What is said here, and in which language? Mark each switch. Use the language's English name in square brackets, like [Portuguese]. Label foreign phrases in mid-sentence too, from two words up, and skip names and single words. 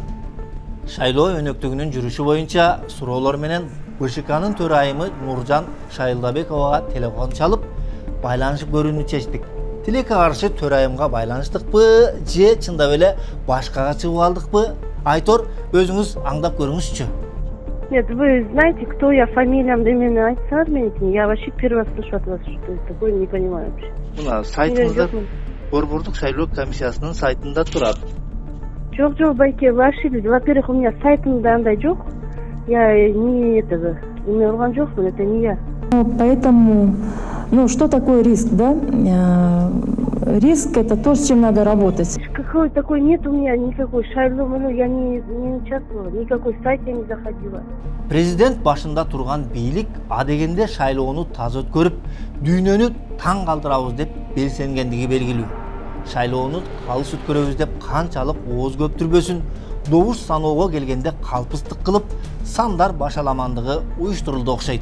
[Kyrgyz] Шайлоо өнөктүгүнүн жүрүшү боюнча суроолор менен БШКнын төрайымы Нуржан Шайлдабековага телефон чалып, байланышып көрүүнү чечтик. Тилекке каршы төрайымга байланыштыкпы, же чындап эле башкага чыгып алдыкпы? Айтор, өзүңүз аңдап көрүңүзчү. [Russian] Нет, вы знаете, кто я, фамилиям, именно айтсаңыз, я вообще первый раз слышу от вас, что это такое, не понимаю вообще. [Kyrgyz] Мына сайтыңызда Борбордук шайлоо комиссиясынын сайтында турат. Жок, байке, [Russian] вы ошиблись. Во-первых, у меня [Kyrgyz] сайтымда андай жок. [Russian] Я не этого, не [Kyrgyz] урган жокмун, [Russian] это не я. Поэтому, что такое риск, да? Риск — это то, с чем надо работать. Какой такой нет у меня никакой шайлоо, я не участвовала, никакой сайт я не заходила. [Kyrgyz] Президент башында турган бийлик адегенде шайлоону таза өткөрүп, дүйнөнү таң калтырабыз деп белсенгендиги белгилүү. Шайлоону калыс өткөрөбүз деп канчалык ооз көптүрбөсүн, добуш саноого келгенде калпыстык кылып, сандар башаламандыгы уюштурулду окшойт.